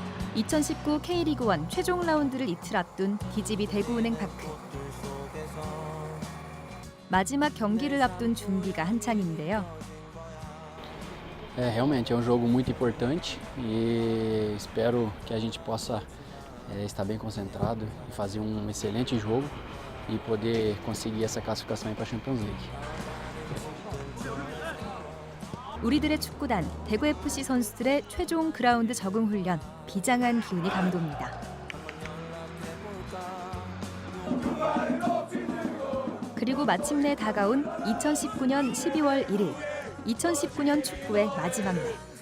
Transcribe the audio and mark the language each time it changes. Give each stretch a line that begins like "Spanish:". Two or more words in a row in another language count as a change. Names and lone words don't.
Korean: 2019 K리그1 최종 라운드를 이틀 앞둔 DGB 대구은행 파크. 마지막 경기를 앞둔 준비가 한창인데요.
Portuguese: Realmente é um jogo muito importante e espero que a gente possa estar bem concentrado e fazer um excelente jogo e poder conseguir essa classificação para a Champions League.
Korean: 우리들의 축구단 대구FC 선수들의 최종 그라운드 적응 훈련, 비장한 기운이 감돕니다. 그리고 마침내 다가온 2019년 12월 1일, 2019년 축구의 마지막 날.